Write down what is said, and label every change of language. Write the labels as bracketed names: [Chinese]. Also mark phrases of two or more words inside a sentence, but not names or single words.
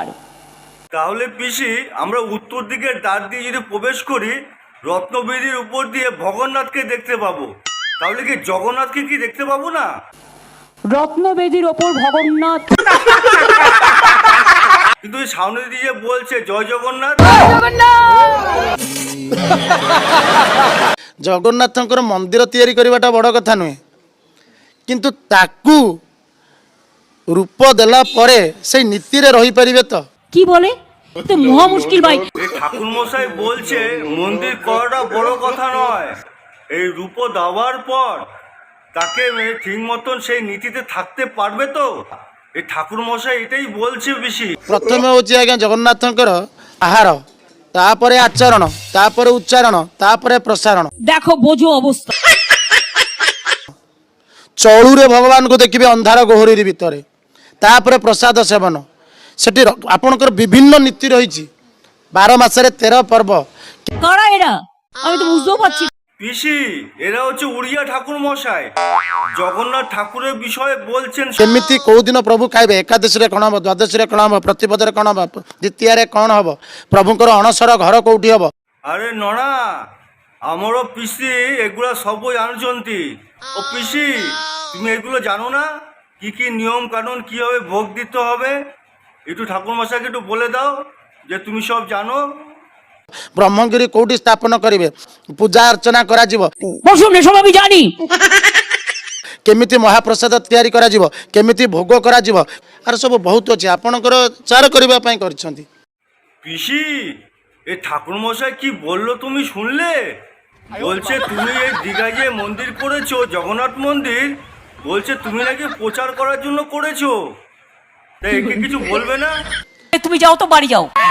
[Bangla] তাহলে পিসি, আমরা উত্তর দিকের দ্বার দিয়ে যদি প্রবেশ করি, রত্নবেদির উপর দিয়ে ভগন্নাথকে দেখতে পাবো। তাহলে কি জগন্নাথকে কি দেখতে পাবো না? রত্নবেদির ওপর ভগন্নাথ, কিন্তু এই সামনে দিয়ে বলছে জয় জগন্নাথ। [Odia] জগন্নাথଙ୍କର ମନ୍ଦିର ତିଆରି କରିବାଟା ବଡ଼ କଥା ନୁହେଁ, କିନ୍ତୁ ତାକୁ ରୂପ ଦେଲା ପରେ সেই ନୀତିରେ ରହିପାରିବେ ତ? [Bangla] কি বলে? তো মহা মুশকিল ভাই। এই ঠাকুরমশাই বলছে মন্দির করাটা বড় কথা নয়, এই রূপ দেওয়ার পর তাকে ঠিক মতন সেই নীতিতে থাকতে পারবে তো? এই ঠাকুরমশাই এটাই বলছে বেশি। [Odia] ପ୍ରଥମେ ହେଉଛି ଆଜ୍ଞା ଜଗନ୍ନାଥଙ୍କର ଆହାର, ତାପରେ ଆଚରଣ, ତାପରେ ଉଚ୍ଚାରଣ, ତାପରେ ପ୍ରସାରଣ। [Bangla] দেখো বোঝো অবস্থা। [Odia] ଚଳୁରେ ଭଗବାନଙ୍କୁ ଦେଖିବେ ଅନ୍ଧାର ଗୋହରୀ ଭିତରେ, ତାପରେ ପ୍ରସାଦ ସେବନ। ସେଠି ଆପଣଙ୍କର ବିଭିନ୍ନ ନୀତି ରହିଛି, 12 ମାସରେ 13 ପର୍ବ। [Bangla] কারা এরা? আমি তো বুঝতেও পারছি। পিসি, এরা হচ্ছে উড়িয়া ঠাকুরমশাই, জগন্নাথ ঠাকুরের বিষয়ে বলছেন। [Odia] କେମିତି କେଉଁ ଦିନ ପ୍ରଭୁ ଖାଇବେ, ଏକାଦଶୀରେ କ'ଣ ହେବ, ଦ୍ୱାଦଶୀରେ କ'ଣ ହେବ, ପ୍ରତିପଦରେ କ'ଣ ହେବ, ଦ୍ୱିତୀୟାରେ କ'ଣ ହେବ, ପ୍ରଭୁଙ୍କର ଅଣସର ଘର କୋଉଠି ହେବ। [Bangla] আরে নড়া, আমারও পিসি এগুলা সবই জানছন্তি। ও পিসি, তুমি এগুলো জানো না? কি কি নিয়ম কানুন, কিভাবে ভোগ দিতে হবে? একটু ঠাকুরমশাইকে একটু বলে দাও যে তুমি সব জানো। [Odia] ବ୍ରହ୍ମଗିରି କୋଉଠି ସ୍ଥାପନ କରିବେ, ପୂଜା ଅର୍ଚ୍ଚନା କରାଯିବ, [Bangla] বসুন, এসব আমি জানি। [Odia] କେମିତି ମହାପ୍ରସାଦ ତିଆରି କରାଯିବ, କେମିତି ଭୋଗ କରାଯିବ, ଆର ସବୁ ବହୁତ ଅଛି। ଆପଣଙ୍କର ଚାର କରିବା ପାଇଁ କରିଛନ୍ତି। [Bangla] পিসি, এই ঠাকুরমশাই কি বললো তুমি শুনলে? বলছে তুমি এই দীঘায় যে মন্দির করেছো জগন্নাথ মন্দির, বলছে তুমি নাকি প্রচার করার জন্য করেছো। তাই একে কিছু বলবে না? তুমি যাও তো, বাড়ি যাও।